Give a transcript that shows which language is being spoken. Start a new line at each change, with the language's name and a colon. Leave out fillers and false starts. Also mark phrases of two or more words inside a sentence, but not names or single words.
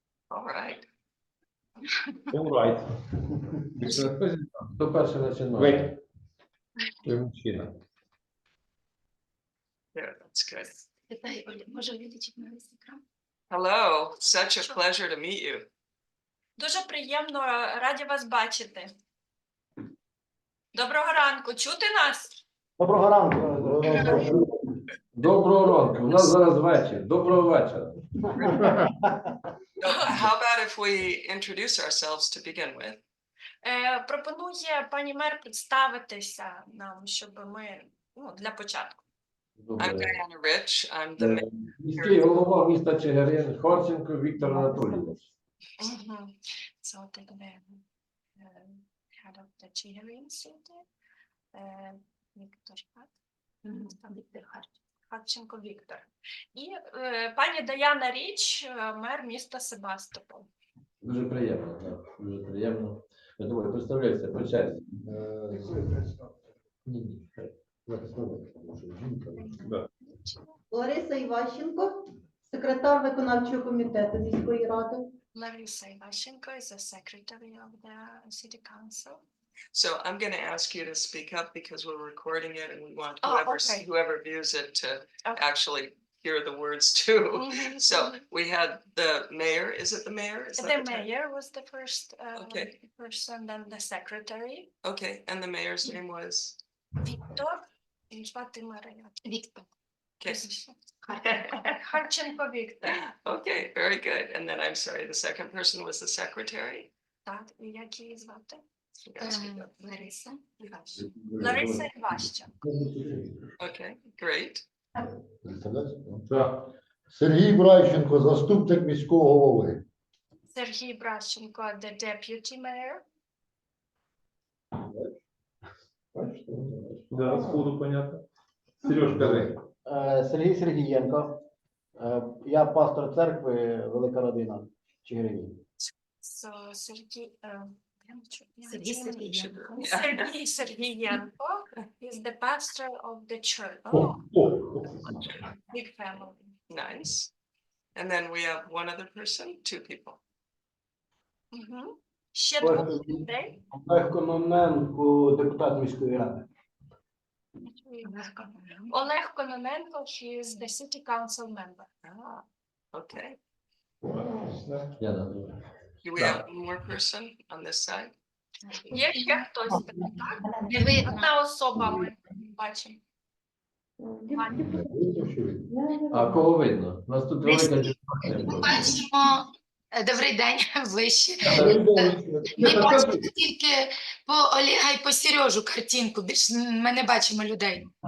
English: All right. All right.
Ukrainian: Хто перший починає?
English: Wait.
Ukrainian: Ти мужчина.
English: Yeah, that's good.
Ukrainian: Питай, Оля, може вилічити на весь екран?
English: Hello, such a pleasure to meet you.
Ukrainian: Дуже приємно, раді вас бачити. Доброго ранку, чути нас? Доброго ранку. Доброго ранку. У нас зараз вечір. Доброго вечора.
English: So how about if we introduce ourselves to begin with?
Ukrainian: Пропонує пані мер представитися нам, щоб ми, для початку.
English: I'm
Ukrainian: Добре.
English: Diana Rich. I'm the mayor.
Ukrainian: Міський голова міста Chyhyryn, Харченко Віктор Анатолійович.
English: So take the head of the Chyhyryn city,
Ukrainian: Віктор Харченко Віктор. І пані Даяна Річ, мер міста Себастопол. Дуже приємно. Так. Дуже приємно. Давай, представляйся, по черзі. Ні. Да. Лариса Іващенко, секретар виконавчого комітету міської ради.
English: Larissa Ivashenko is the secretary of the city council. So I'm going to ask you to speak up because we're recording it and we want Oh, okay. whoever views it to Okay. actually hear the words too. Mhm, So mhm. we had the mayor. Is it the mayor? Is that The term? mayor was the first Okay. person, then the secretary. Okay, and the mayor's name was?
Ukrainian: Віктор. І звати Марія. Віктор.
English: Okay.
Ukrainian: Харченко Віктор.
English: Okay, very good. And then I'm sorry, the second person was the secretary?
Ukrainian: Так, і як її звати?
English: You gotta speak up.
Ukrainian: Лариса Іващенко. Лариса Іващенко.
English: Okay, great.
Ukrainian: Так. Сергій Брайченко, заступник міського голови. Сергій Бращенко,
English: the deputy mayor.
Russian: Да, сходу понятно.
Ukrainian: Сереж, скажи. Сергій Сергієнко. Я пастор церкви Велика Родина Chyhyryn.
English: So, Сергій, Сергій Сергієнко. Сергій Сергієнко is the pastor of the church. Big family. Nice. And then we have one other person, two people.
Ukrainian: Ще двоє людей. Олег Кононенко, депутат міської ради. Олег Кононенко,
English: he is the city council member. Ah, okay.
Ukrainian: Я надаю.
English: Do we have one more person on this side?
Ukrainian: Є ще хтось, так? Одна особа ми бачимо. А кого видно? У нас тут велика дискусія. Бачимо, добрий день, ближче. Ми бачимо тільки по Олега і по Сережу картинку, більше ми не бачимо людей.